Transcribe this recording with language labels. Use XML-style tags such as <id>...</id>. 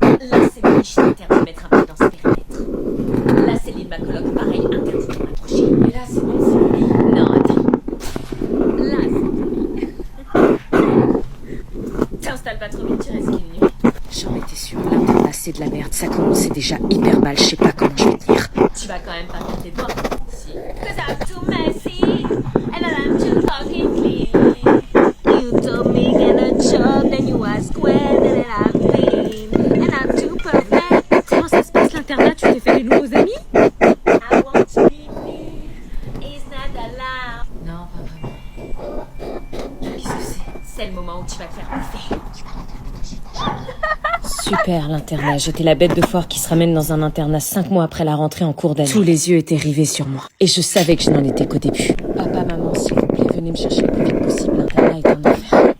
<fr>Là, c'est le riche interdit de mettre un pied dans ce périmètre. Là, Céline, ma coloc, pareil, interdit de m'approcher. Et là, c'est bon, c'est le lit. Non, attends. Là, c'est le lit. T'installes pas trop vite, tu risques une nuit. J'en étais sûre, l'internat, c'est de la merde. Ça commençait déjà hyper mal, je sais pas comment je vais tenir. Tu vas quand même pas faire tes devoirs. Si.</fr> <en>Cause I'm too messy, and I'm too fucking clean. You told me get a job, then you ask when, and I've been, and I'm too perfect.</en> <fr>Comment ça se passe l'internat? Tu t'es fait des nouveaux amis?</fr> <en>I want to be me, it's not allowed.</en> <fr>Non, pas vraiment. Qu'est-ce que c'est? C'est le moment où tu vas te faire bouffer. Tu vas la faire dégager ta chambre. Super l'internat, j'étais la bête de foire qui se ramène dans un internat 5 mois après la rentrée en cours d'année. Tous les yeux étaient rivés sur moi. Et je savais que je n'en étais qu'au début. Papa, maman, s'il vous plaît, venez me chercher le plus vite possible, l'internat est un enfer.</fr>